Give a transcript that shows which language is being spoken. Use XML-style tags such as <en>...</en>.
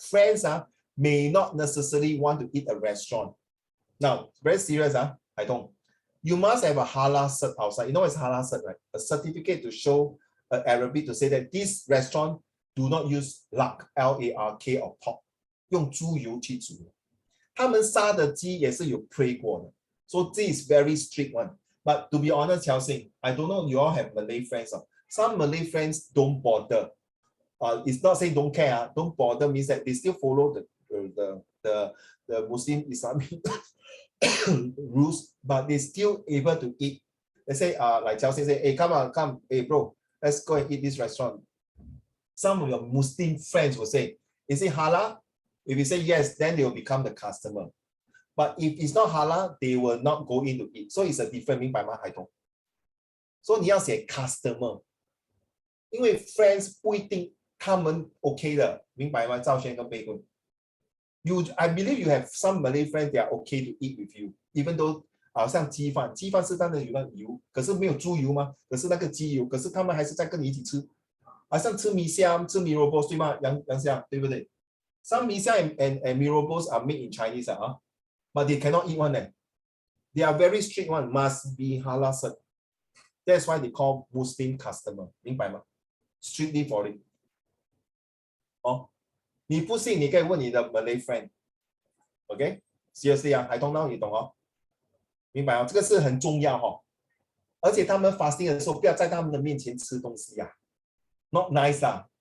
<en>Friends may not necessarily want to eat a restaurant. Now, very serious, I don't. You must have a halal cert outside. You know what's halal cert, right? A certificate to show Arabic to say that this restaurant do not use lark, L-A-R-K or pork.</en> <zh>用猪油去煮。他们杀的鸡也是有 pray 过的.</zh> <en>So this is very strict one. But to be honest, Qiao Xing, I don't know you all have Malay friends. Some Malay friends don't bother. It's not saying don't care. Don't bother means that they still follow the Muslim Islamic rules, but they still able to eat. Let's say like Qiao Xing say, hey, come, hey bro, let's go and eat this restaurant. some of your Muslim friends will say, is it halal? If you say yes, then they will become the customer. But if it's not halal, they will not go in to eat. So it's a different</en> <zh>明白吗？海彤。所以你要写 customer， 因为 friends 不一定他们 OK 的，明白吗？赵轩跟贝坤。</zh> <en>I believe you have some Malay friends that are okay to eat with you, even though</en> <zh>好像鸡饭是当然有那油，可是没有猪油吗？可是那个鸡油，可是他们还是在跟你一起吃，好像吃米香、吃米萝卜对吗？杨香对不对？</zh> <en>Some 米香 and 米萝卜 are made in Chinese but they cannot eat one. They are very strict one, must be halal cert. That's why they call Muslim customer.</en> <zh>明白吗 ？</zh> <en>Strictly for it.</en> <zh>哦，你不信你可以问你的 Malay friend。OK，</zh> <en>seriously</en> <zh>海通now 你懂哦？明白哦，这个是很重要哦。而且他们 fasting 的时候，不要在他们的面前吃东西呀，</zh> <en>not nice lah.</en>